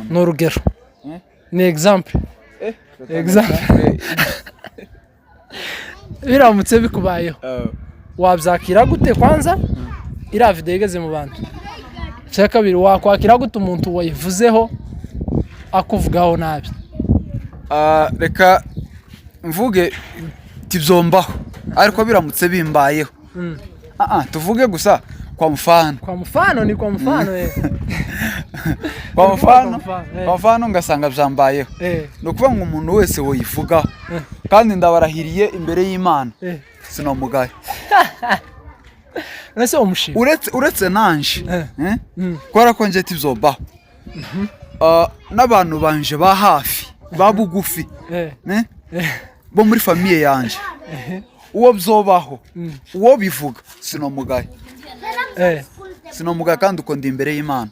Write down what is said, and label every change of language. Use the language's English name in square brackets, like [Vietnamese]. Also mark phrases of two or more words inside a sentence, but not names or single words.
[Rundi] n'urugero ni example biramutse bikubayeho wabyakira gute kwanza iriya video igeze mu bantu cya kabiri wakwakira gute umuntu wayivuzeho akuvugaho nabi reka mvuge tibyombaho ariko biramutse bimbayeho tuvuge gusa [Swahili] kwa mfano ni kwa mfano kwa mfano [Rundi] ngasanga byambayeho no kuvuga ngo umuntu wese woyivugaho kandi ndabarahiriye imbere y'Imana sinomugaye nase umushima uretse nanje kwara ko nje tibyombaho n'abantu banje ba hafi babugufi bo muri famille yanje uwo bzobaho uwo bivuga sinomugaye sinomugaye kandi uko ndi imbere y'Imana